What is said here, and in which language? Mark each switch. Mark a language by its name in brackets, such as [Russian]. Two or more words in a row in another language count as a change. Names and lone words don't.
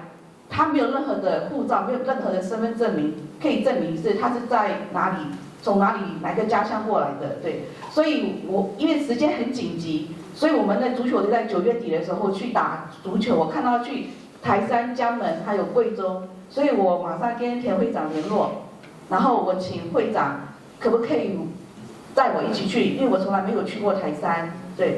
[Chinese] 他沒有任何的護照，沒有任何的身份證明可以證明他是在哪裡，從哪個家鄉過來的，對。所以因為時間很緊急，所以我們的足球隊在9月底的時候去打足球，我看到去台山、江門還有貴州，所以我馬上跟田會長聯絡，然後我請會長可不可以帶我一起去，因為我從來沒有去過台山，對。